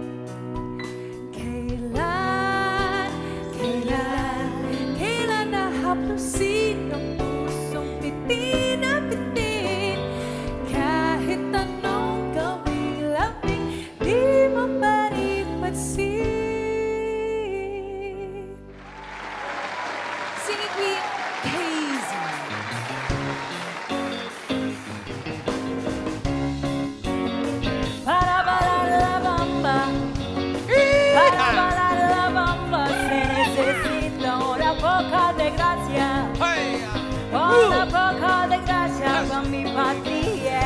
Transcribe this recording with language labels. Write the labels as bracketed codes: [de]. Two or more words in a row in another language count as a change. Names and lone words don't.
[tl] Kailan nahaplusin ang pusong pitin na pitin? Kahit anong gawing labing, di mo pa rin pansin. [en] Singing Queen, Casey. [es] Para-para-la-bamba, para-para-la-bamba, se necesita una poca de gracia. Hey! Una poca de gracia con mi patria.